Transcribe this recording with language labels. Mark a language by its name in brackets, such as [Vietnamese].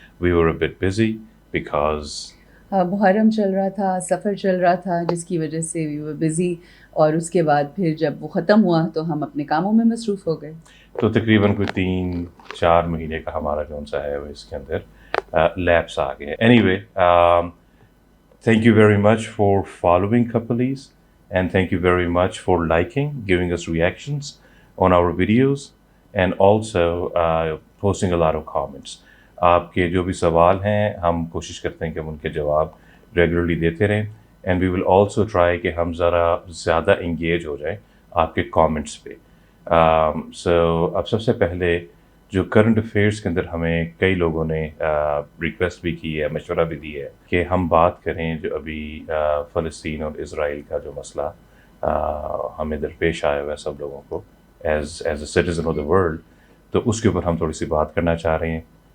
[English] We were a bit busy because [Hindi] Muharram चल रहा था, सफ़र चल रहा था, जिसकी वजह से [English] we were busy [Hindi] और उसके बाद फिर जब वो ख़त्म हुआ तो हम अपने कामों में मसरूफ़ हो गए। तो तकरीबन कोई 3-4 महीने का हमारा जौन सा है वो इसके अंदर लैप्स आ गए। [English] Anyway, thank you very much for following Couplese and thank you very much for liking, giving us reactions on our videos and also posting a lot of comments. [Hindi] आपके जो भी सवाल हैं हम कोशिश करते हैं कि हम उनके जवाब रेगुलरली देते रहें [English] and we will also try [Hindi] कि हम ज़रा ज़्यादा इंगेज हो जाएं आपके कमेंट्स पे। सो अब सबसे पहले जो करंट अफेयर्स के अंदर हमें कई लोगों ने रिक्वेस्ट भी की है, मशवरा भी दी है कि हम बात करें जो अभी फ़लस्तीन और इज़राइल का जो मसला हमें दरपेश आया हुआ है सब लोगों को [English] as a citizen of the world, [Hindi] तो उसके ऊपर हम थोड़ी सी बात करना चाह रहे हैं।